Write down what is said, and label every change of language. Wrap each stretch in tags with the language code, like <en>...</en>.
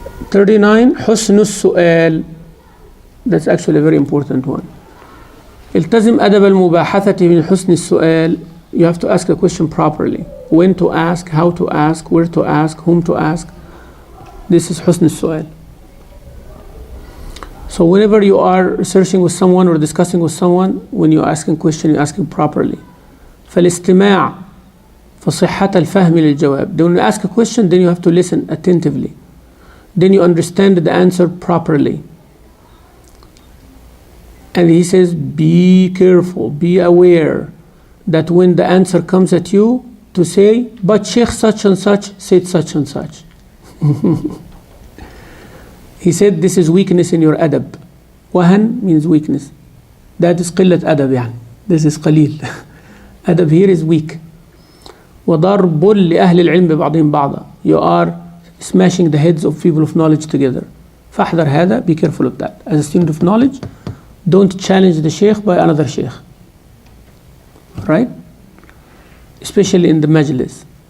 <ar>'39 حسن السؤال.</ar> <en>That's actually a very important one.</en> <ar>التزم أدب المباحثة من حسن السؤال.</ar> <en>You have to ask a question properly. When to ask, how to ask, where to ask, whom to ask. This is</en> <ar>حسن السؤال.</ar> <en>So whenever you are researching with someone or discussing with someone, when you're asking a question, you're asking properly.</en> <ar>فالاستماع فصحة الفهم للجواب.</ar> <en>When you ask a question, then you have to listen attentively. Then you understand the answer properly. And he says, be careful, be aware that when the answer comes at you, to say, but Sheikh such and such said such and such. He said, this is weakness in your adab. Wahan means weakness. That is qillat adab يعني. This is qalil. Adab here is weak.</en> <ar>وضرب لأهل العلم ببعضهم بعضا.</ar> <en>You are smashing the heads of people of knowledge together.</en> <ar>فاحذر هذا,</ar> <en>be careful of that. As a student of knowledge, don't challenge the sheikh by another sheikh. Right? Especially in the majlis.</en>